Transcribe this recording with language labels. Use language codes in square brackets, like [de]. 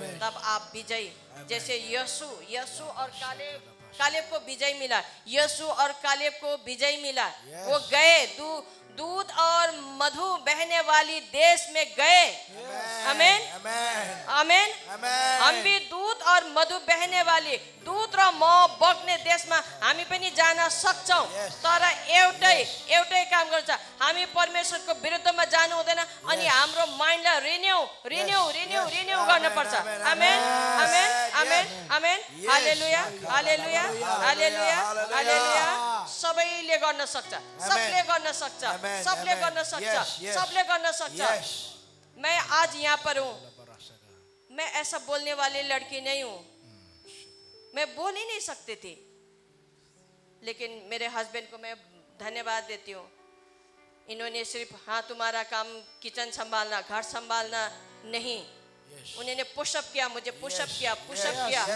[hi] तब आप विजयी, जैसे यीशु और कालेब को विजय मिला, यीशु और कालेब को विजय मिला। वो गए, दूध और मधु बहने वाली देश में गए। आमीन, आमीन। हम भी दूध और मधु बहने वाली, [ne] दूध र मह बग्ने देशमा हामी पनि जान सक्छौं। तर एउटै काम गर्छ, हामी परमेश्वरको विरुद्धमा जानु हुँदैन अनि हाम्रो माइन्डलाई रिन्यू गर्न पर्छ। आमेन, आमेन, आमेन, आमेन। हालेलुया, हालेलुया, हालेलुया, हालेलुया। सबैले गर्न सक्छ, सबले गर्न सक्छ, सबले गर्न सक्छ, सबले गर्न सक्छ। [hi] मैं आज यहाँ पर हूँ, मैं ऐसा बोलने वाली लड़की नहीं हूँ, मैं बोल ही नहीं सकती थी। लेकिन मेरे हस्बैंड को मैं धन्यवाद देती हूँ। इन्होंने सिर्फ हाँ तुम्हारा काम किचन संभालना, घर संभालना नहीं, उन्होंने पुशअप किया, मुझे पुशअप किया।